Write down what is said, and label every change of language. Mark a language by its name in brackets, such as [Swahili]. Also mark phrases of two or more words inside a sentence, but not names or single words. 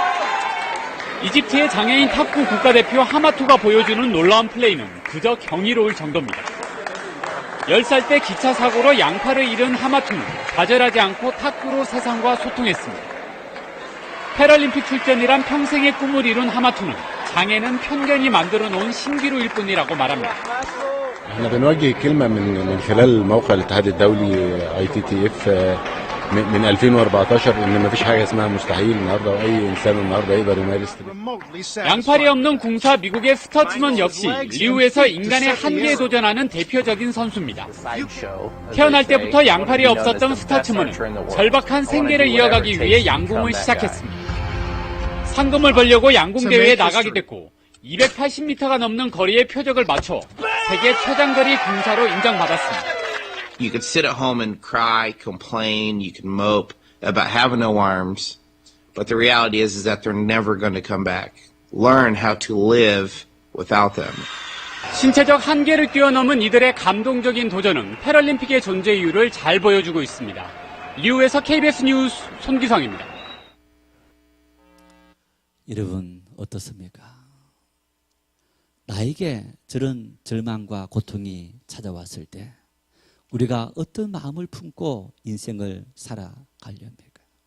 [Korean] 이집트의 장애인 탁구 국가대표 하마투가 보여주는 놀라운 플레이는 그저 경이로울 정도입니다. 10살 때 기차 사고로 양팔을 잃은 하마투는 좌절하지 않고 탁구로 세상과 소통했습니다. 패럴림픽 출전이란 평생의 꿈을 이룬 하마투는 장애는 편견이 만들어 놓은 신기루일 뿐이라고 말합니다. [Arabic] احنا بنوجه كلمة من خلال موقع الاتحاد الدولي ITTF من 2014 ان مفيش حاجة اسمها مستحيل النهارده واي انسان النهارده يقدر يمارس. [Korean] 양팔이 없는 궁사 미국의 스터츠먼 역시 리우에서 인간의 한계에 도전하는 대표적인 선수입니다. 태어날 때부터 양팔이 없었던 스터츠먼은 절박한 생계를 이어가기 위해 양궁을 시작했습니다. 상금을 벌려고 양궁대회에 나가게 됐고 280m가 넘는 거리의 표적을 맞춰 세계 최장거리 궁사로 인정받았습니다. [English] You could sit at home and cry, complain, you could mope about having no arms, but the reality is that they're never going to come back. Learn how to live without them. [Korean] 신체적 한계를 뛰어넘은 이들의 감동적인 도전은 패럴림픽의 존재 이유를 잘 보여주고 있습니다. 리우에서 KBS 뉴스 손기성입니다. 여러분 어떻습니까? 나에게 저런 절망과 고통이 찾아왔을 때 우리가 어떤 마음을 품고 인생을 살아가렵니까?